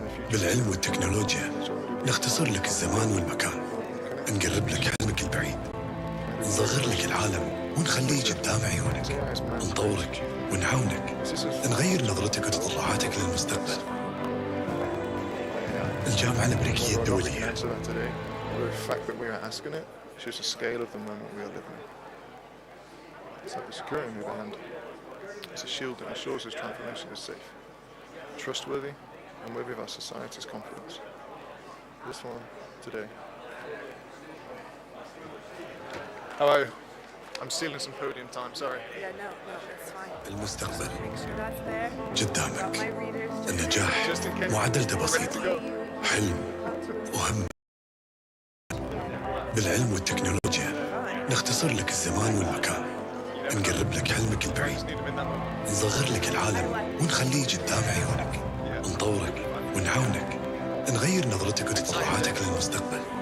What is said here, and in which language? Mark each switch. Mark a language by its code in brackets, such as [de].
[ar] بالعلم والتكنولوجيا نختصر لك الزمان والمكان، نقرب لك حلمك البعيد، نصغر لك العالم ونخليه قدام عيونك، نطورك ونعاونك، نغير نظرتك وتطلعاتك للمستقبل. الجامعة الأمريكية الدولية. [en] The fact that we are asking it shows the scale of the moment we are living in. Cybersecurity, on the other hand, is a shield that ensures this transformation is safe, trustworthy, and worthy of our society's confidence. This one today. Hello. I'm stealing some podium time, sorry. Yeah, no, that's fine. [ar] المستقبل [en] Make sure that's there. [ar] قدامك. [en] My readers. [ar] النجاح معادلته بسيطة، حلم وهمة. بالعلم والتكنولوجيا نختصر لك الزمان والمكان، نقرب لك حلمك البعيد، نصغر لك العالم ونخليه قدام عيونك، نطورك ونعاونك، نغير نظرتك وتطلعاتك للمستقبل.